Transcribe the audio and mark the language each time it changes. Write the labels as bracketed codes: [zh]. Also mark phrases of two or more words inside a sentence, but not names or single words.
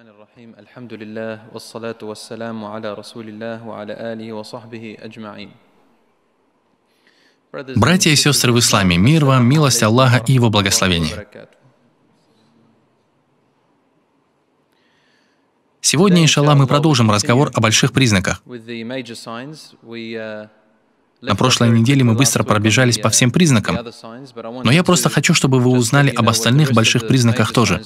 [ar] الرحيم الحمد لله والصلاة والسلام على رسول الله وعلى آله وصحبه أجمعين. [ru] Братья и сестры в исламе, мир вам, милость Аллаха и Его благословение. Сегодня, иншаллах, мы продолжим разговор о больших признаках. На прошлой неделе мы быстро пробежались по всем признакам, но я просто хочу, чтобы вы узнали об остальных больших признаках тоже.